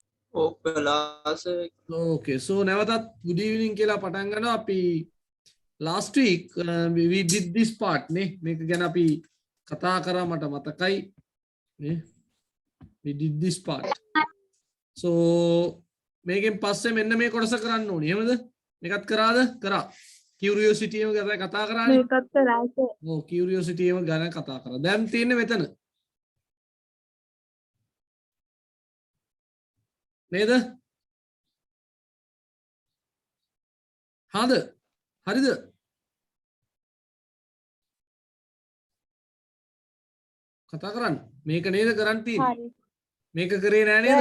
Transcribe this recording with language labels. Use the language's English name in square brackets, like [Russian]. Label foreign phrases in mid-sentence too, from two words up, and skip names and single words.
[English] ඔක්ලාස Okay, so [Sinhala] නැවතත් [English] good evening [Sinhala] කියලා පටන් ගන්නවා අපි [English] last week we did this part [Sinhala] නේ මේක ගැන අපි කතා කරා මට මතකයි නේ [English] we did this part so [Sinhala] මේකෙන් පස්සේ මෙන්න මේ කොටස කරන්න ඕනේ එහෙමද මේකත් කරාද කරා curiosity එක ගැන කතා කරානේ මේකත් කරා ඔව් curiosity එක ගැන කතා කරා දැන් තියෙන්නේ මෙතන නේද හරිද කතා කරන්න මේක නේද කරන්න තියෙන්නේ මේක කරේ නෑ නේද